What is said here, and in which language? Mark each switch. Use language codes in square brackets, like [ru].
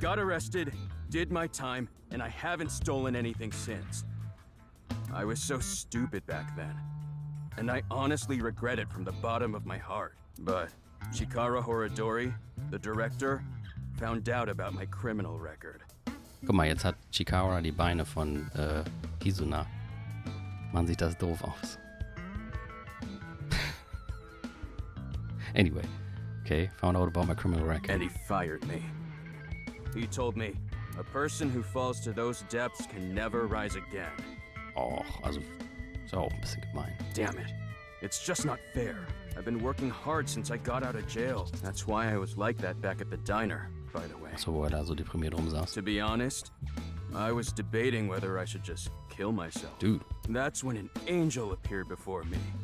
[en] got arrested, did my time, and I haven't stolen anything since. I was so stupid back then. And I honestly regret it from the bottom of my heart. But Chikara Horadori, the director, found out about my criminal record. [de] Guck mal, jetzt hat Chikara die Beine von Kizuna. Mann, sieht das doof aus. [en] Anyway, okay, found out about my criminal record. And he fired me. He told me, a person who falls to those depths can never rise again. [de] Oh, also, ist auch ein bisschen gemein. [en] Damn it. It's just not fair. I've been working hard since I got out of jail. That's why I was like that back at the diner. by the way. [de] So, wo er da so deprimiert rumsaß. [en] To be honest, I was debating whether I should just kill myself. Dude. That's when an angel appeared before me.